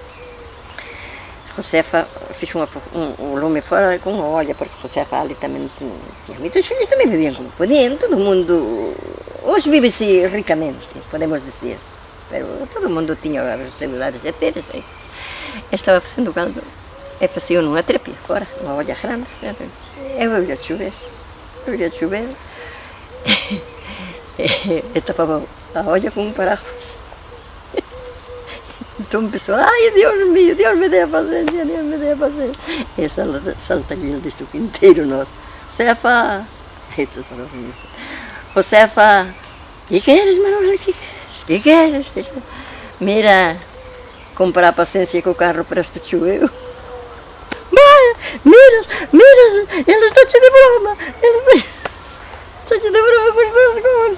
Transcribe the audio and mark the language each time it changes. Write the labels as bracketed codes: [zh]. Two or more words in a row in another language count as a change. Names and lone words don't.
[gl] Josefa fixo un lume fora con unha olla, porque Josefa ali tamén tiña moitos fillos, tamén vivían como podían, todo o mundo, hoxe vive-se ricamente, podemos dicir, pero todo o mundo tiña os celulares e teres, estaba facendo caldo, e facía nunha trepia fora, unha olla grande, e volvía a chover, e tapaba a olla con un paraguas. Entón empezou, ai, [es] Dios mío, Dios me dé a paciencia. [gl] E salta allí el deste quinteiro noso. Josefa, Josefa, que queres, Manuel, que queres? Mira, comprar a paciencia co carro para este choveu. [pt] Miras, ele está cheio de broma, está cheio de broma com estas coisas.